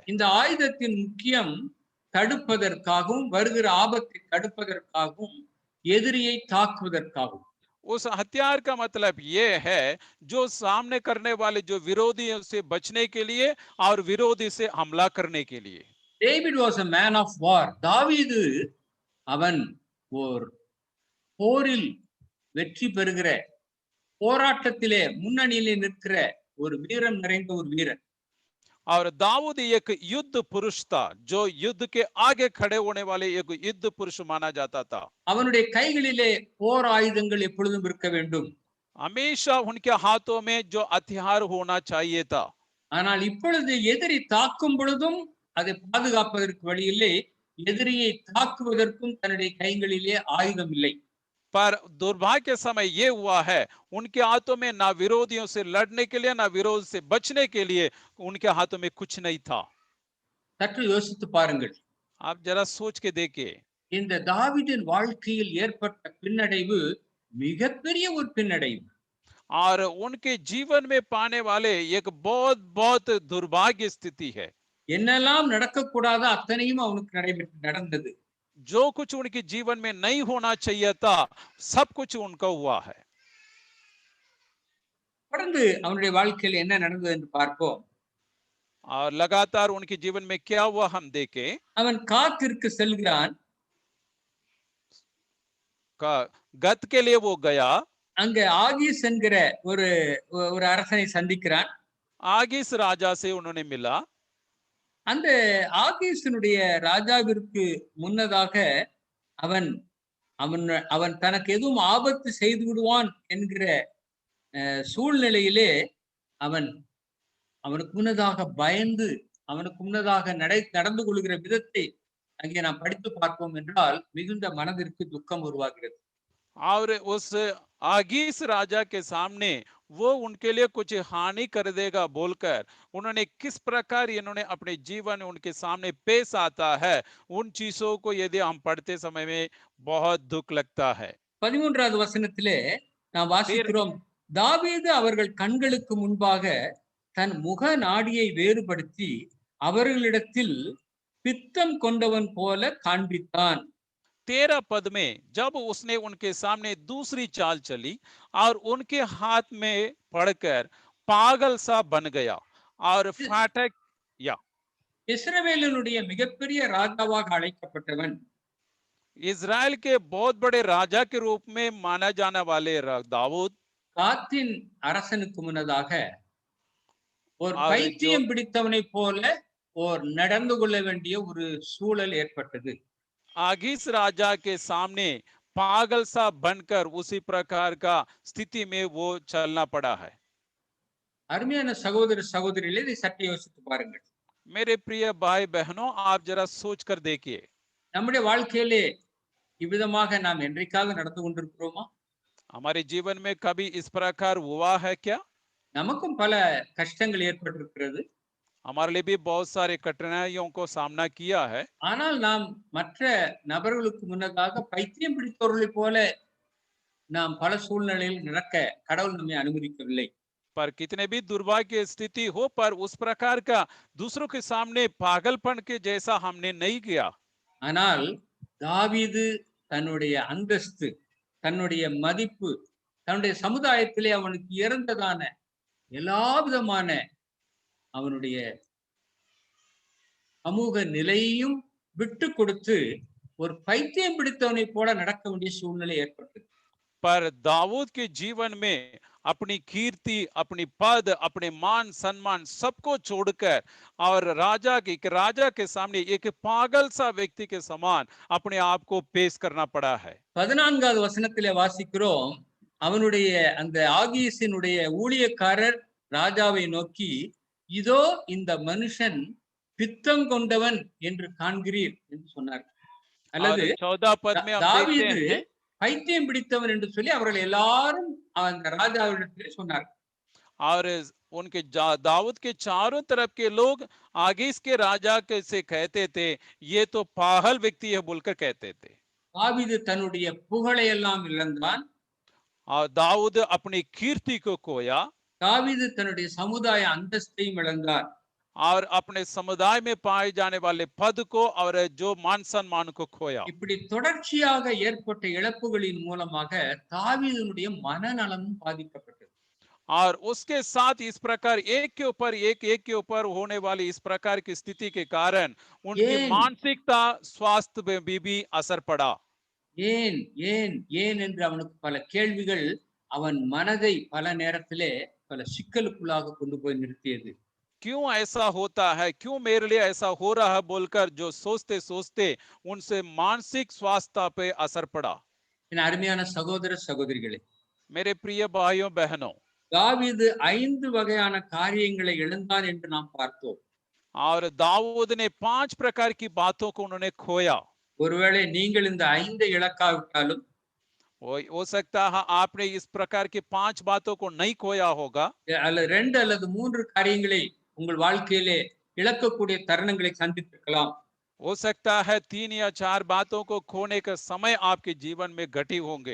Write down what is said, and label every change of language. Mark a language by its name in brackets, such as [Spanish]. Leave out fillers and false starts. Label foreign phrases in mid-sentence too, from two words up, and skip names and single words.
[Tamil] இந்த ஆயுதத்தின் முக்கியம் தடுப்பதற்காகவும் வருகிற ஆபத்தை தடுப்பதற்காகவும் எதிரியை தாக்குவதற்காகவும். [Hindi] उस हथियार का मतलब ये है जो सामने करने वाले जो विरोधी है उससे बचने के लिए और विरोधी से हमला करने के लिए. [English] David was a man of war. [Tamil] தாவீது அவன் ஒரு போரில் வெற்றி பெறுகிற போராட்டத்திலே முன்னணியிலே நிற்கிற ஒரு வீரம் நிறைந்த ஒரு வீரன். [Hindi] और दाऊद एक युद्ध पुरुष था जो युद्ध के आगे खड़े होने वाले एक युद्ध पुरुष माना जाता था. [Tamil] அவனுடைய கைகளிலே போர் ஆயுதங்கள் எப்பொழுதும் இருக்க வேண்டும். [Hindi] हमेशा उनके हाथों में जो हथियार होना चाहिए था. [Tamil] ஆனால் இப்பொழுது எதிரி தாக்கும் பொழுதும் அதை பாதுகாப்பதற்கு வழியிலே எதிரியை தாக்குவதற்கும் தன்னுடைய கைகளிலே ஆயுதம் இல்லை. [Hindi] पर दुर्भाग्य समय ये हुआ है उनके हाथों में ना विरोधियों से लड़ने के लिए ना विरोध से बचने के लिए उनके हाथों में कुछ नहीं था. [Tamil] சற்று யோசித்து பாருங்கள். [Hindi] आप जरा सोच के देखिए, [Tamil] இந்த தாவீதின் வாழ்க்கையில் ஏற்பட்ட பின்னடைவு மிகப்பெரிய ஒரு பின்னடைவு. [Hindi] और उनके जीवन में पाने वाले एक बहुत बहुत दुर्भाग्य स्थिति है। [Tamil] என்னெல்லாம் நடக்கக்கூடாதோ அத்தனையும் அவனுக்கு நடந்தது. [Hindi] जो कुछ उनके जीवन में नहीं होना चाहिए था, सब कुछ उनका हुआ है। [Tamil] தொடர்ந்து அவனுடைய வாழ்க்கையில் என்ன நடந்தது என்று பார்ப்போம். [Hindi] और लगातार उनके जीवन में क्या हुआ हम देखें। [Tamil] அவன் காத்திற்கு செல்கிறான். [Hindi] गत के लिए वो गया, [Tamil] அங்க ஆகீஸ் என்கிற ஒரு ஒரு அரசனை சந்திக்கிறான். [Hindi] आगीस राजा से उन्होंने मिला। [Tamil] அந்த ஆகீசினுடைய ராஜாவிற்கு முன்னதாக அவன் அவன் அவன் தனக்கு எதுவும் ஆபத்து செய்து விடுவான் என்கிற சூழ்நிலையிலே அவன் அவனுக்கு முன்னதாக பயந்து அவனுக்கு முன்னதாக நடந்து கொள்கிற விதத்தை அங்கே நாம் படித்து பார்ப்போம் என்றால் மிகுந்த மனதிற்கு துக்கம் உருவாகிறது. [Hindi] और उस आगीस राजा के सामने वो उनके लिए कुछ हानि कर देगा बोलकर उन्होंने किस प्रकार इन्होंने अपने जीवन उनके सामने पेश आता है, उन चीजों को यदि हम पढ़ते समय में बहुत दुख लगता है। [Tamil] 13வது வசனத்திலே நாம் வாசிக்கிறோம், தாவீது அவர்கள் கண்களுக்கு முன்பாக தன் முக நாடியை வேறுபடுத்தி அவர்களிடத்தில் பித்தம் கொண்டவன் போல காண்பித்தான். [Hindi] 13 पद में जब उसने उनके सामने दूसरी चाल चली और उनके हाथ में पड़कर पागल सा बन गया और फाटक या [Tamil] இஸ்ரவேலினுடைய மிகப்பெரிய ராஜாவாக அழைக்கப்பட்டவன், [Hindi] इजराइल के बहुत बड़े राजा के रूप में माना जाने वाले दाऊद [Tamil] காத்தின் அரசனுக்கு முன்னதாக ஒரு பைத்தியம் பிடித்தவனை போல ஒரு நடந்து கொள்ள வேண்டிய ஒரு சூழல் ஏற்பட்டது. [Hindi] आगीस राजा के सामने पागल सा बनकर उसी प्रकार का स्थिति में वो चलना पड़ा है। [Tamil] அருமையான சகோதர சகோதரிகளே, இதை சற்று யோசித்து பாருங்கள். [Hindi] मेरे प्रिय भाई बहनों, आप जरा सोच कर देखिए, [Tamil] நம்முடைய வாழ்க்கையிலே இவ்விதமாக நாம் என்றைக்காவது நடந்து கொண்டிருக்கிறோமா? [Hindi] हमारे जीवन में कभी इस प्रकार हुआ है क्या? [Tamil] நமக்கும் பல கஷ்டங்கள் ஏற்பட்டிருக்கிறது. [Hindi] हमारे लिए भी बहुत सारे कठिनाइयों को सामना किया है, [Tamil] ஆனால் நாம் மற்ற நபர்களுக்கு முன்னதாக பைத்தியம் பிடித்தவர்களைப் போல நாம் பல சூழ்நிலையில் நடக்க கடவுள் நம்மை அனுமதிக்கவில்லை. [Hindi] पर कितने भी दुर्भाग्य स्थिति हो पर उस प्रकार का दूसरों के सामने पागलपन के जैसा हमने नहीं किया। [Tamil] ஆனால் தாவீது தன்னுடைய அந்தஸ்து, தன்னுடைய மதிப்பு, தன்னுடைய சமுதாயத்திலே அவனுக்கு இறந்ததான எல்லா விதமான அவனுடைய சமூக நிலையையும் விட்டு கொடுத்து ஒரு பைத்தியம் பிடித்தவனை போல நடக்க வேண்டிய சூழ்நிலை ஏற்பட்டது. [Hindi] पर दाऊद के जीवन में अपनी कीर्ति, अपनी पद, अपने मान सम्मान सबको छोड़कर और राजा के सामने एक पागल सा व्यक्ति के समान अपने आप को पेश करना पड़ा है। [Tamil] 14வது வசனத்திலே வாசிக்கிறோம், அவனுடைய அந்த ஆகீசினுடைய ஊழியக்காரர் ராஜாவை நோக்கி, இதோ இந்த மனுஷன் பித்தம் கொண்டவன் என்று காண்கிறீர் என்று சொன்னார். அல்லது [Hindi] 14 पद में हम देखते தாவீது हैं [Tamil] பைத்தியம் பிடித்தவன் என்று சொல்லி அவர்கள் எல்லாரும் அந்த ராஜாவிடத்திலே சொன்னார். [Hindi] और उनके दाऊद के चारों तरफ के लोग आगीस के राजा से कहते थे, ये तो पागल व्यक्ति है बोलकर कहते थे। [Tamil] தாவீது தன்னுடைய புகழை எல்லாம் இழந்தான். [Hindi] और दाऊद अपनी कीर्ति को खोया [Tamil] தாவீது தன்னுடைய சமுதாய அந்தஸ்தையும் இழந்தார். [Hindi] और अपने समुदाय में पाए जाने वाले पद को और जो मान सम्मान को खोया। [Tamil] இப்படி தொடர்ச்சியாக ஏற்பட்ட இழப்புகளின் மூலமாக தாவீதுனுடைய மனநலமும் பாதிக்கப்பட்டது. [Hindi] और उसके साथ इस प्रकार एक के ऊपर होने वाली इस प्रकार की स्थिति के कारण उनकी मानसिकता स्वास्थ्य में भी असर पड़ा। [Tamil] ஏன் ஏன் ஏன் என்று அவனுக்கு பல கேள்விகள் அவன் மனதை பல நேரத்திலே பல சிக்கலுக்குள்ளாக கொண்டு போய் நிறுத்தியது. [Hindi] क्यों ऐसा होता है, क्यों मेरे लिए ऐसा हो रहा है बोलकर जो सोचते सोचते उनसे मानसिक स्वास्थ्य पे असर पड़ा। [Tamil] என் அருமையான சகோதர சகோதரிகளே, [Hindi] मेरे प्रिय भाइयों बहनों, [Tamil] தாவீது 5 வகையான காரியங்களை இழந்தான் என்று நாம் பார்த்தோம். [Hindi] और दाऊद ने 5 प्रकार की बातों को उन्होंने खोया। [Tamil] ஒருவேளை நீங்கள் இந்த 5 இழக்காவிட்டாலும் [Hindi] हो सकता है आपने इस प्रकार की 5 बातों को नहीं खोया होगा, [Tamil] அல்லது 2 அல்லது 3 காரியங்களை உங்கள் வாழ்க்கையிலே இழக்கக்கூடிய தருணங்களை சந்தித்திருக்கலாம். [Hindi] हो सकता है 3 या 4 बातों को खोने का समय आपके जीवन में घटी होंगे।